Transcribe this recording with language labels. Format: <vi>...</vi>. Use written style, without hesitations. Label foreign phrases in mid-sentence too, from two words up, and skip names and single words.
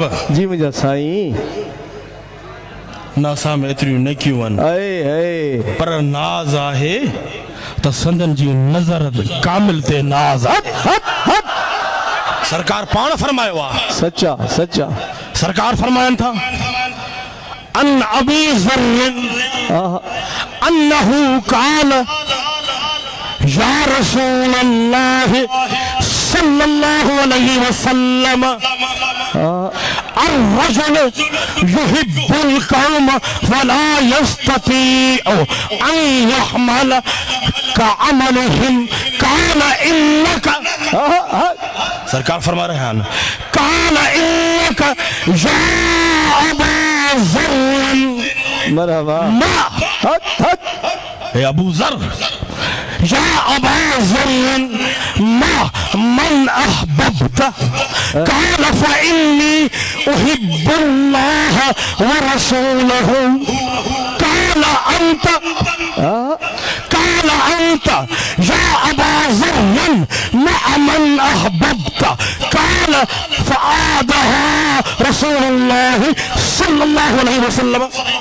<sd>जी मुंहिंजा साईं, न असां में एतिरियूं नेकियूं आहिनि, पर नाज़ आहे त संदन जी नज़र कामिल ते नाज़ आहे। सरकार पाण फरमायो आहे, सच्चा सच्चा। सरकार फरमाइनि था,</sd> <ar>عن أبي ذر أنه قال يا رسول الله صلى الله عليه وسلم الرجل يحب القوم ولا يستطيع أن يعمل كعملهم قال إنك.</ar> <ur>سرکار فرما رہے ہیں,</ur> <ar>قال إنك يا أبا ذر मरहबा हे अबू ज़र, يا أبا ذر ما من أحببت قال فإني أحب الله ورسوله قال أنت يا أبا ذر ما من أحببت قال فأعادها رسول الله صلى الله عليه وسلم.</ar>